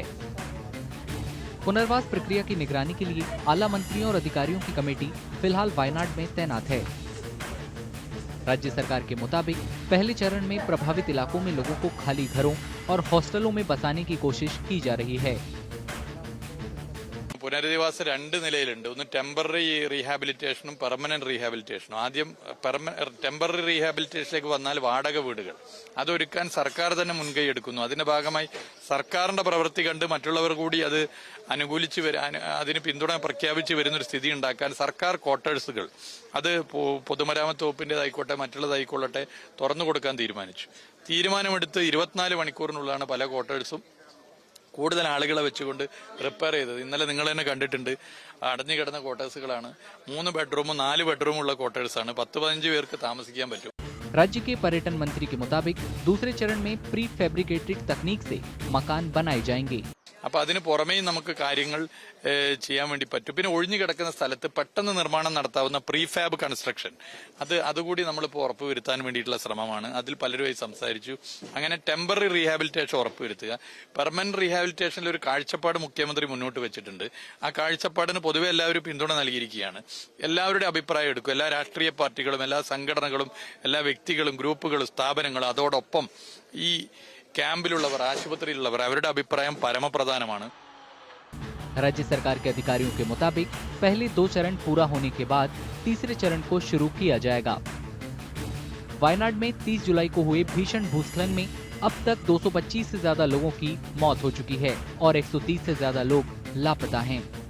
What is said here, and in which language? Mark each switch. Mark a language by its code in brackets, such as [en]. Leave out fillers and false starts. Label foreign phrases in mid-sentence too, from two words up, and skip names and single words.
[hi] पुनर्वास प्रक्रिया की निगरानी के लिए आला मंत्रियों और अधिकारियों की कमेटी फिलहाल वायनाड में तैनात है। राज्य सरकार के मुताबिक पहले चरण में प्रभावित इलाकों में लोगों को खाली घरों और हॉस्टलों में बसाने की कोशिश की जा रही है। [ml] പുനരധിവാസം രണ്ട് നിലയിലുണ്ട്. ഒന്ന് [en] temporary rehabilitation permanent rehabilitation. [ml] ആദ്യം [en] temporary rehabilitation [ml] വന്നാൽ വാടക വീടുകൾ അതൊരുക്കാൻ സർക്കാർ തന്നെ മുൻകൈ എടുക്കുന്നു. അതിന്റെ ഭാഗമായി സർക്കാരിന്റെ പ്രവൃത്തി കണ്ട് മറ്റുള്ളവർ കൂടി അത് അനുകൂലിച്ച് അതിന് പിന്തുണ പ്രഖ്യാപിച്ച് വരുന്നൊരു സ്ഥിതി ഉണ്ടാക്കാൻ സർക്കാർ ക്വാർട്ടേഴ്സുകൾ അത് പൊതുമരാമത്ത് വകുപ്പിന്റേതായിക്കോട്ടെ മറ്റുള്ളതായിക്കൊള്ളട്ടെ തുറന്നു കൊടുക്കാൻ തീരുമാനിച്ചു. തീരുമാനമെടുത്ത് 24 മണിക്കൂറിനുള്ളതാണ് പല ക്വാർട്ടേഴ്സും കൂടുതൽ ആളുകളെ വെച്ചുകൊണ്ട് റിപ്പയർ ചെയ്തത്. ഇന്നലെ നിങ്ങൾ തന്നെ കണ്ടിട്ടുണ്ട്, അടഞ്ഞു കിടന്ന ക്വാർട്ടേഴ്സുകളാണ്. 3 ബെഡ്റൂമും 4 ബെഡ്റൂമുള്ള ക്വാർട്ടേഴ്സാണ്. 10-15 പേർക്ക് താമസിക്കാൻ പറ്റും. [hi] राज्य के पर्यटन मंत्री के मुताबिक दूसरे चरण में [en] pre fabricated [hi] तकनीक से मकान बनाए जाएंगे। [ml] അപ്പൊ അതിന് പുറമേയും നമുക്ക് കാര്യങ്ങൾ ചെയ്യാൻ വേണ്ടി പറ്റും. പിന്നെ ഒഴിഞ്ഞു കിടക്കുന്ന സ്ഥലത്ത് പെട്ടെന്ന് നിർമ്മാണം നടത്താവുന്ന [en] prefab construction [ml] അതുകൂടി നമ്മളിപ്പോൾ ഉറപ്പുവരുത്താൻ വേണ്ടിയിട്ടുള്ള ശ്രമമാണ്. അതിൽ പലരുമായി സംസാരിച്ചു. അങ്ങനെ [en] temporary rehabilitation [ml] ഉറപ്പുവരുത്തുക. [en] permanent rehabilitation [ml] ഒരു കാഴ്ചപ്പാട് മുഖ്യമന്ത്രി മുന്നോട്ട് വെച്ചിട്ടുണ്ട്. ആ കാഴ്ചപ്പാടിന് പൊതുവെ എല്ലാവരും പിന്തുണ നൽകിയിരിക്കുകയാണ്. എല്ലാവരുടെ അഭിപ്രായം എടുക്കും. എല്ലാ രാഷ്ട്രീയ പാർട്ടികളും എല്ലാ സംഘടനകളും എല്ലാ വ്യക്തികളും ഗ്രൂപ്പുകളും സ്ഥാപനങ്ങളും അതോടൊപ്പം ഈ ക്യാമ്പിലുള്ളവർ ആശുപത്രിയിലുള്ളവർ അവരുടെ അഭിപ്രായം പരമപ്രധാനമാണ്. [hi] राज्य सरकार के अधिकारियों के मुताबिक पहले 2 चरण पूरा होने के बाद तीसरे चरण को शुरू किया जाएगा। वायनाड में 30 जुलाई को हुए भीषण भूस्खलन में अब तक 225 से ज्यादा लोगों की मौत हो चुकी है और 130 से ज्यादा लोग लापता हैं।